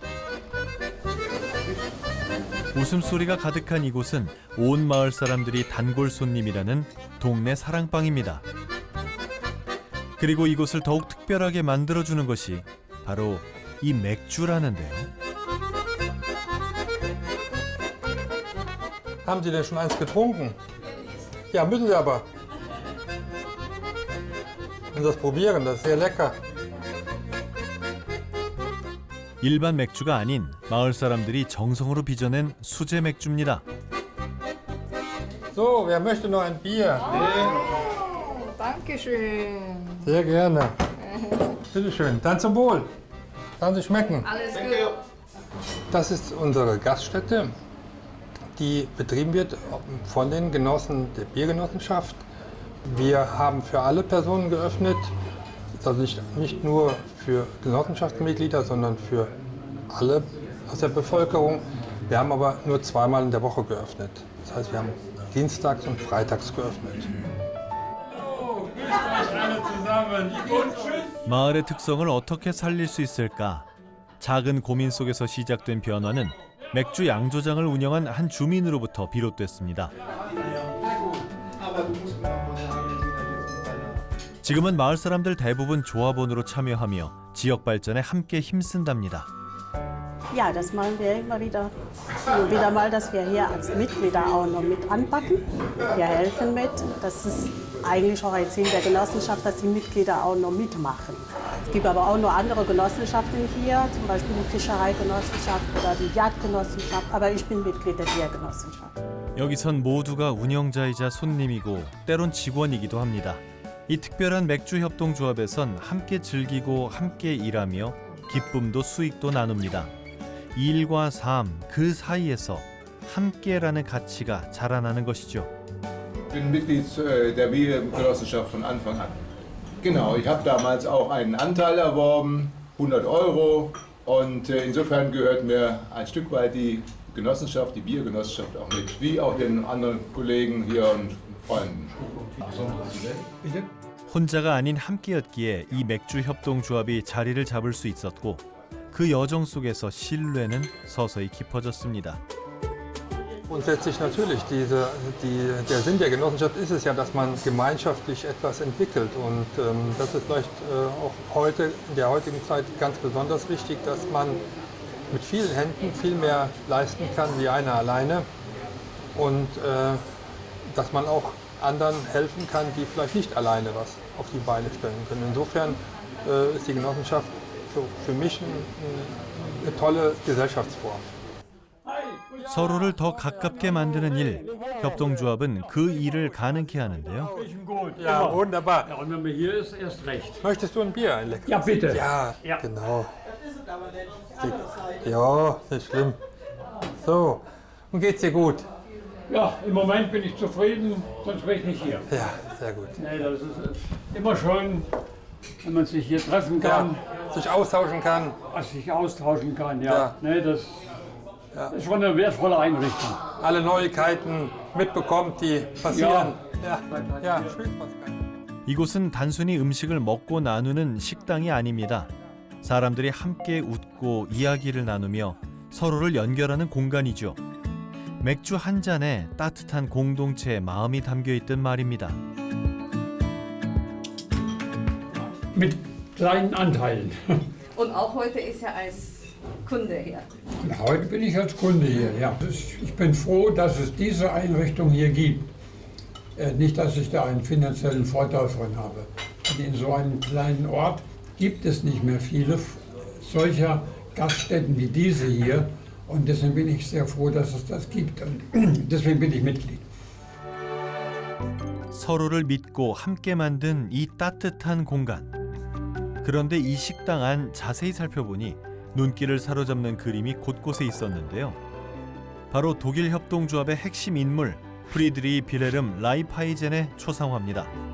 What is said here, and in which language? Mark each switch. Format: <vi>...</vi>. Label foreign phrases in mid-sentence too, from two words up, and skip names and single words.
<ko>웃음소리가 가득한 이곳은 온 마을 사람들이 단골 손님이라는 동네 사랑방입니다. 그리고 이곳을 더욱 특별하게 만들어주는 것이 바로 이 맥주라는데요.</ko> <de>Haben Sie denn schon eins getrunken? Ja, müssen Sie aber. Und das probieren, das ist sehr lecker.</de> <ko>일반 맥주가 아닌 마을 사람들이 정성으로 빚어낸 수제 맥주입니다.</ko> <de>So, wer möchte noch ein Bier? Dankeschön. Sehr gerne. Bitte schön. Dann zum Wohl. Lassen Sie schmecken. Alles gut. Das ist unsere Gaststätte, die betrieben wird von den Genossen der Biergenossenschaft. Wir haben für alle Personen geöffnet, also nicht nur für Genossenschaftsmitglieder, sondern für alle aus der Bevölkerung. Wir haben aber nur zweimal in der Woche geöffnet. Das heißt, wir haben dienstags und freitags geöffnet.</de> <ko>마을의 특성을 어떻게 살릴 수 있을까? 작은 고민 속에서 시작된 변화는 맥주 양조장을 운영한 한 주민으로부터 비롯됐습니다. 지금은 마을 사람들 대부분 조합원으로 참여하며 지역 발전에 함께 힘쓴답니다.</ko> <de>Ja, das machen wir immer wieder mal, dass wir hier als Mitglieder auch noch mit anpacken. Wir helfen mit. Das ist eigentlich auch ein Ziel der Genossenschaft, dass die Mitglieder auch noch mitmachen. Es gibt aber auch noch andere Genossenschaften hier, zum Beispiel die Fischereigenossenschaft oder die Jagdgenossenschaft. Aber ich bin Mitglied der Biergenossenschaft.</de> <ko>여기선 모두가 운영자이자 손님이고 때론 직원이기도 합니다. 이 특별한 맥주 협동조합에선 함께 즐기고 함께 일하며 기쁨도 수익도 나눕니다. 일과 삶, 그 사이에서 함께라는 가치가 자라나는 것이죠.</ko> <de>Ich bin Mitglied der Biergenossenschaft von Anfang an. Genau, ich habe damals auch einen Anteil erworben, 100 €. Und insofern gehört mir ein Stück weit die Genossenschaft, die Biergenossenschaft auch mit, wie auch den anderen Kollegen hier und Freunden.</de> <ko>혼자가 아닌 함께였기에 이 맥주 협동조합이 자리를 잡을 수 있었고 그 여정 속에서 신뢰는 서서히 깊어졌습니다.</ko> <de>Grundsätzlich natürlich, der Sinn der Genossenschaft ist es ja, dass man gemeinschaftlich etwas entwickelt. Und das ist vielleicht auch heute, in der heutigen Zeit ganz besonders wichtig, dass man mit vielen Händen viel mehr leisten kann wie einer alleine und dass man auch anderen helfen kann, die vielleicht nicht alleine was auf die Beine stellen können. Insofern ist die Genossenschaft für mich eine tolle Gesellschaftsform.</de> <ko>서로를 더 가깝게 만드는 일, 협동조합은 그 일을 가능케 하는데요.</ko> <de>Ja, wunderbar. Ja, und wenn man hier ist, erst recht. Möchtest du ein Bier? Ein leckeres? Ja, bitte. Ja, Ja. genau. Ja, nicht schlimm. So, und geht's dir gut? Ja, im Moment bin ich zufrieden, sonst wäre ich nicht hier. Ja, sehr gut. Nee, das ist immer schön, wenn man sich hier treffen kann, Ja, sich austauschen kann. sich austauschen kann. Ja. Ja. Nee, das ist schon eine wertvolle Einrichtung. Alle Neuigkeiten mitbekommt, die passieren. Ja, ja, schön was.</de> <ko>이곳은 단순히 음식을 먹고 나누는 식당이 아닙니다. 사람들이 함께 웃고 이야기를 나누며 서로를 연결하는 공간이죠. 맥주 한 잔에 따뜻한 공동체의 마음이 담겨 있듯 말입니다.</ko> <de>Mit kleinen Anteilen. Und auch heute ist er als Kunde hier. Heute bin ich als Kunde hier, ja. Ich bin froh, dass es diese Einrichtung hier gibt. Nicht, dass ich da einen finanziellen Vorteil von habe. In so einem kleinen Ort gibt es nicht mehr viele solcher Gaststätten wie diese hier. Und deswegen bin ich sehr froh, dass es das gibt. Und deswegen bin ich Mitglied.</de> <ko>서로를 믿고 함께 만든 이 따뜻한 공간. 그런데 이 식당 안 자세히 살펴보니 눈길을 사로잡는 그림이 곳곳에 있었는데요. 바로 독일 협동조합의 핵심 인물 프리드리 빌헤름 라이프하이젠의 초상화입니다.</ko>